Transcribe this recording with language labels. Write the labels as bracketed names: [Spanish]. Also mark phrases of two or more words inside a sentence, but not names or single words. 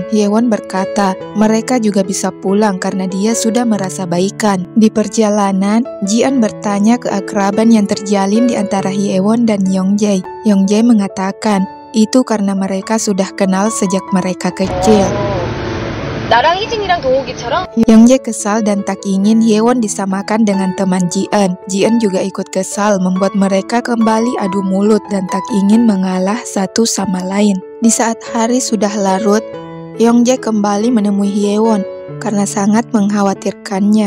[Indonesian] Hyewon berkata, mereka juga bisa pulang karena dia sudah merasa baikan. Di perjalanan, Ji-eun bertanya keakraban yang terjalin di antara Hyewon dan Yongjae. Yongjae mengatakan, itu karena mereka sudah kenal sejak mereka kecil. [Korean] 나랑 희진이랑 동욱이처럼 [Indonesian] Yongjae kesal dan tak ingin Hyewon disamakan dengan teman Ji-eun. Ji-eun juga ikut kesal, membuat mereka kembali adu mulut dan tak ingin mengalah satu sama lain. Di saat hari sudah larut, Yongjae kembali menemui Hyewon karena sangat mengkhawatirkannya.